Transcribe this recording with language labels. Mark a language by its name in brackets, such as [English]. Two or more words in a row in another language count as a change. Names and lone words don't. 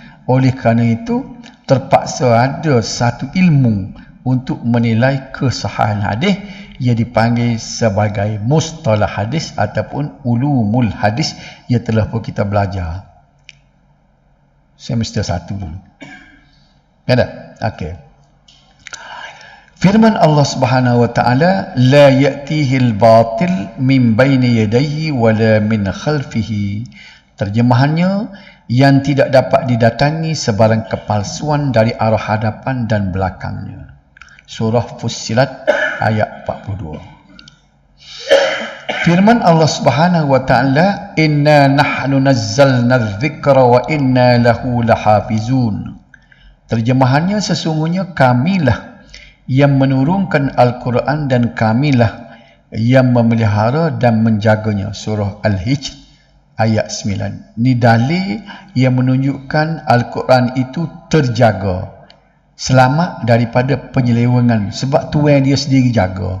[Malay] Oleh kerana itu terpaksa ada satu ilmu untuk menilai kesahihan hadis, ia dipanggil sebagai mustalah hadis ataupun ulumul hadis yang telah pun kita belajar semester 1 dulu. Ada? Okey. Firman Allah [Arabic] سبحانه وتعالى لا يأتيه الباطل من بين يديه ولا من خلفه. [Malay] Terjemahannya, yang tidak dapat didatangi sebarang kepalsuan dari arah hadapan dan belakangnya. Surah Fussilat ayat 42. Firman Allah [Arabic] سبحانه وتعالى إنا نحن نزلنا الذكر وإنا له لحافظون. [Malay] Terjemahannya, sesungguhnya kamilah yang menurunkan Al-Quran dan kamilah yang memelihara dan menjaganya. Surah Al-Hijr ayat 9. Ni dalil yang menunjukkan Al-Quran itu terjaga, selamat daripada penyelewengan, sebab Tuhan dia sendiri jaga.